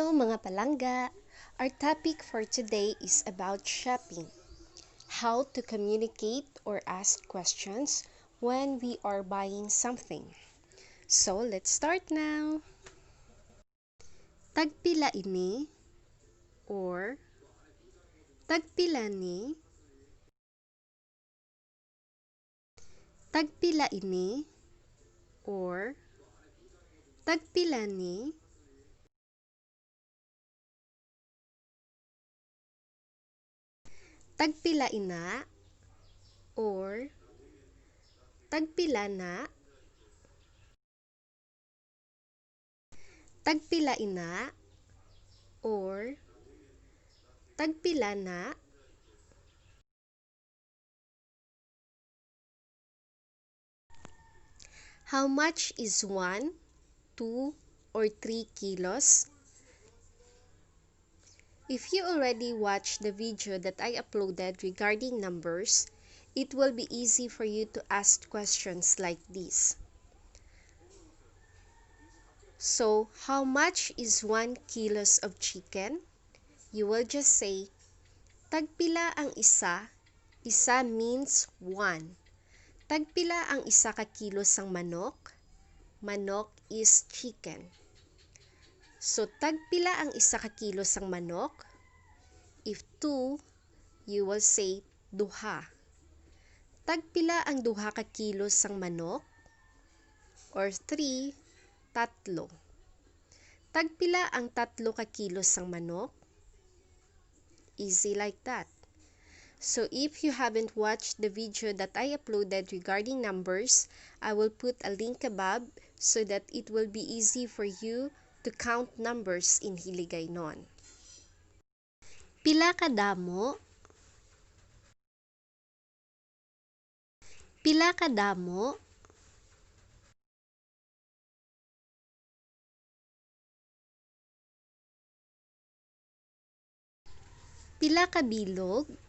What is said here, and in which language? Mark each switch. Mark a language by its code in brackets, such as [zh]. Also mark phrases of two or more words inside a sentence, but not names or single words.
[hil] Mga palangga, [en] our topic for today is about shopping. How to communicate or ask questions when we are buying something. So, let's start now. [hil] Tagpila ini or tagpila ni. Tagpila ini or tagpila ni. Tagpila ina or tagpila na. Tagpila ina or tagpila na. [en] How much is 1, 2, or 3 kilos? If you already watched the video that I uploaded regarding numbers, it will be easy for you to ask questions like this. So, how much is 1 kilos of chicken? You will just say, [hil] tagpila ang isa. [en] Isa means 1. [hil] Tagpila ang isa ka kilos ng manok? [en] Manok is chicken. [hil] So, tagpila ang isa ka kilos ng manok? [en] If 2, you will say duha. [hil] Tagpila ang duha ka kilos ng manok? [en] Or 3, tatlo. [hil] Tagpila ang tatlo ka kilos ng manok? [en] Easy like that. So if you haven't watched the video that I uploaded regarding numbers, I will put a link above so that it will be easy for you to count numbers in Hiligaynon. [hil] Pila ka damo? Pila ka damo? Pila ka bilog?